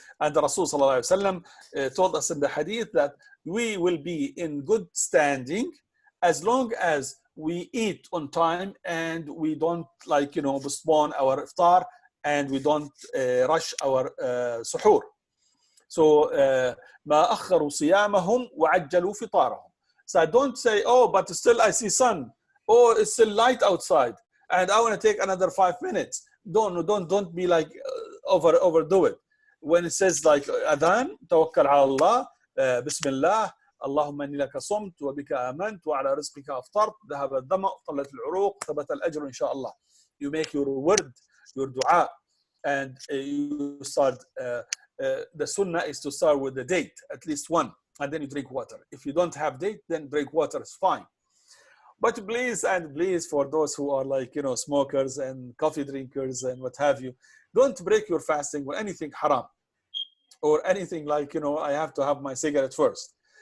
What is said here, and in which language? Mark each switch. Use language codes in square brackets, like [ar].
[en] And the Rasul sallallahu alaihi wasallam told us in the hadith that we will be in good standing as long as we eat on time and we don't postpone our iftar and we don't rush our suhoor. So [ar] ما أخروا صيامهم وعجلوا فطارهم. [en] So I don't say, oh, but still I see sun. Oh, it's still light outside and I want to take another 5 minutes. Don't be like overdo it. When it says like adhan, [ar] tawakkal ala Allah, bismillah, اللهم إني لك صمت وبك آمنت وعلى رزقك أفطرت ذهب الظمأ طلت العروق ثبت الأجر إن شاء الله. [en] You make your word, your dua, and you start. The sunnah is to start with the date, at least one, and then you drink water. If you don't have date, then drink water is fine. But please for those who are like smokers and coffee drinkers and what have you, don't break your fasting with anything haram or anything like I have to have my cigarette first.